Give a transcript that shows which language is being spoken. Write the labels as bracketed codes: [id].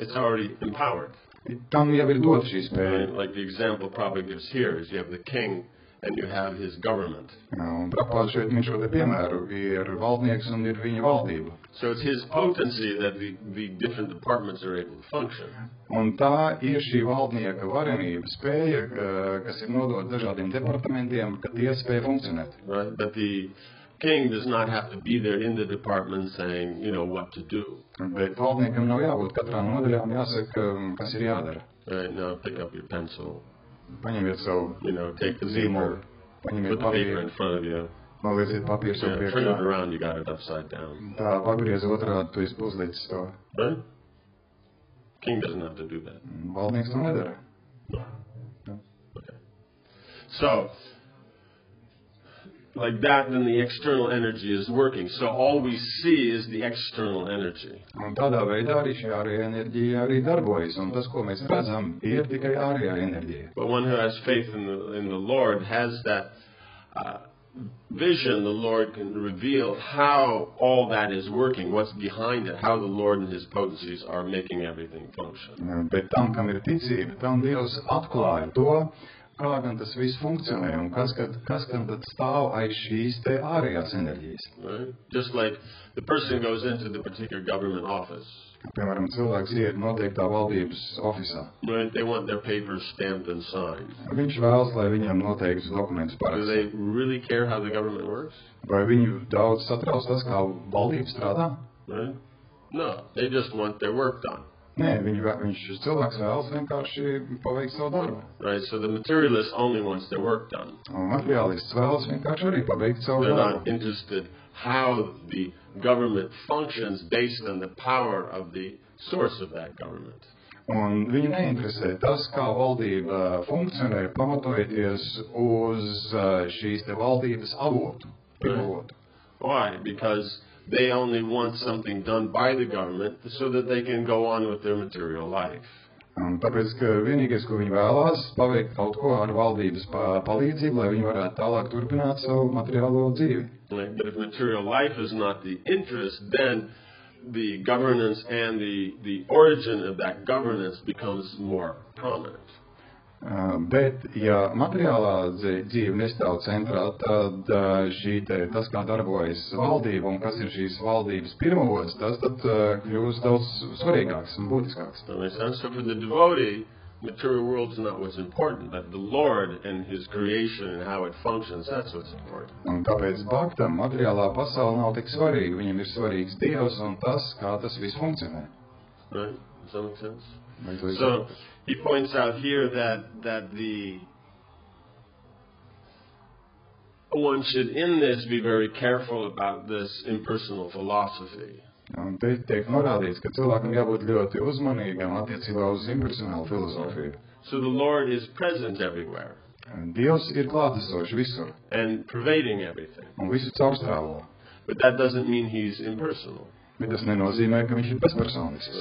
[en] It's already empowered. [lv] Tam jau ir dota šī spēja. [en] Right? Like the example Prabhupada gives here is you have the king and you have his government. [lv] Un Prabhupada šeit min šo te piemēru, ir valdnieks un ir viņa valdība. [en] So it's his potency that the different departments are able to function. [lv] Un tā ir šī valdnieka varenība spēja, kas ir nodota dažādiem departamentiem, ka tie spēja funkcionēt. [en] Right? But the king does not have to be there in the department saying, what to do. [lv] Bet valdniekam nav jābūt katrā nodaļā un jāsaka, kas ir jādara. [en] Right? Now pick up your pencil. [lv] Paņemiet savu [en] take the [lv] zīmolu, [en] paper, put the paper in front of you. [lv] Nolieciet papīru sev priekšā. [en] Turn it around, you got it upside down. [lv] Tā pagriez otrādi, tu esi uzlicis to. [en] Right? King doesn't have to do that. [lv] Valdnieks to nedara. [en] No. Okay. So, like that, then the external energy is working. So all we see is the external energy. [lv] Un tādā veidā arī šī ārējā enerģija arī darbojas. Un tas, ko mēs redzam, ir tikai ārējā enerģija. [en] But one who has faith in the Lord has that vision. The Lord can reveal how all that is working, what's behind it, how the Lord and His potencies are making everything function. [lv] Bet tam, kam ir ticība, tam Dievs atklāja to, kā gan tas viss funkcionē un kas gan tad stāv aiz šīs te ārējās enerģijas. [en] Right? Just like the person goes into the particular government office. [lv] Piemēram, cilvēks iet noteiktā valdības ofisā. [en] Right? They want their papers stamped and signed. [lv] Viņš vēlas, lai viņam noteiktus dokumentus paraksta. [en] Do they really care how the government works? [lv] Vai viņu daudz satrauc tas, kā valdība strādā? [en] Right? No, they just want their work done. [lv] Nē, cilvēks vēlas vienkārši paveikt savu darbu. [en] Right, so the materialist only wants their work done. [lv] Un materiālists vēlas vienkārši arī paveikt savu darbu. [en] They're [lv] darbu. [en] not interested how the government functions based on the power of the source of that government. [lv] Un viņu neinteresē tas, kā valdība funkcionē, pamatojoties uz šīs te valdības avotu. [en] Right. Why? Because they only want something done by the government so that they can go on with their material life. [lv] Un tāpēc, ka vienīgais, ko viņi vēlās, paveikt kaut ko ar valdības palīdzību, lai viņi varētu tālāk turpināt savu materiālo dzīvi. [en] Right. But if material life is not the interest, then the governance and the origin of that governance becomes more prominent. [lv] Bet, ja materiālā dzīve nestāv centrā, tad tas, kā darbojas valdība un kas ir šīs valdības pirmavots, tas tad kļūst daudz svarīgāks un būtiskāks. [en] So for the devotee, material world is not what's important, but the Lord and His creation and how it functions, that's what's important. [lv] Un tāpēc bhaktam materiālā pasaule nav tik svarīga. Viņam ir svarīgs Dievs un tas, kā tas viss funkcionē. [en] Right? Does that make sense? So he points out here that one should in this be very careful about this impersonal philosophy. [lv] Un te tiek norādīts, ka cilvēkam jābūt ļoti uzmanīgam attiecībā uz impersonālu filozofiju. [en] So the Lord is present everywhere. [lv] Dievs ir klātesošs visur. [en] And pervading everything. [lv] Un visu caurstrāvo. [en] But that doesn't mean He's impersonal. [lv] Bet tas nenozīmē, ka viņš ir bezpersonisks.